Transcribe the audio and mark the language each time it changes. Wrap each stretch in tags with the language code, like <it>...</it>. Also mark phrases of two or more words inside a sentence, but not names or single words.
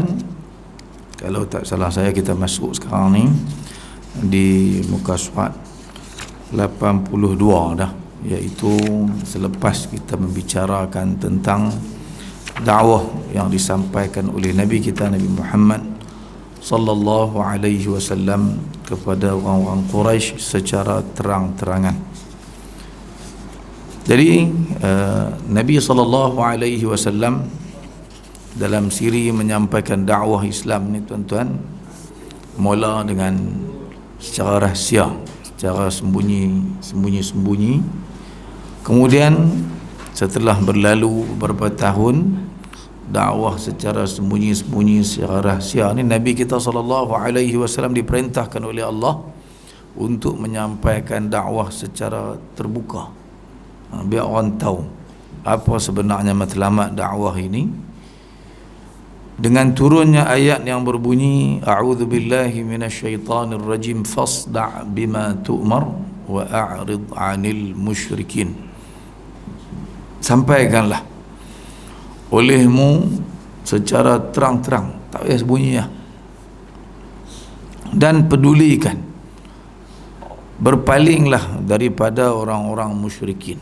<ms>Kalau tak salah saya kita masuk sekarang ni di muka surat 82 dah, iaitu selepas kita membicarakan tentang dakwah yang disampaikan oleh Nabi kita Nabi Muhammad</ms> <ar>صلى الله عليه وسلم</ar> <ms>kepada orang-orang Quraisy secara terang-terangan. Jadi Nabi</ms> <ar>صلى الله عليه وسلم</ar> <ms>dalam siri menyampaikan dakwah Islam ni tuan-tuan, mula dengan secara rahsia, secara sembunyi-sembunyi. Kemudian setelah berlalu beberapa tahun dakwah secara sembunyi-sembunyi, secara rahsia ni, Nabi kita</ms> <ar>صلى الله عليه وسلم</ar> <ms>diperintahkan oleh Allah untuk menyampaikan dakwah secara terbuka, biar orang tahu apa sebenarnya matlamat dakwah ini. Dengan turunnya ayat yang berbunyi</ms> <ar>أعوذ بالله من الشيطان الرجيم فاصدع بما تؤمر وأعرض عن المشركين.</ar> <ms>Sampaikanlah olehmu secara terang-terang, tak payah sembunyi ya. Dan pedulikan, berpalinglah daripada orang-orang musyrikin.</ms>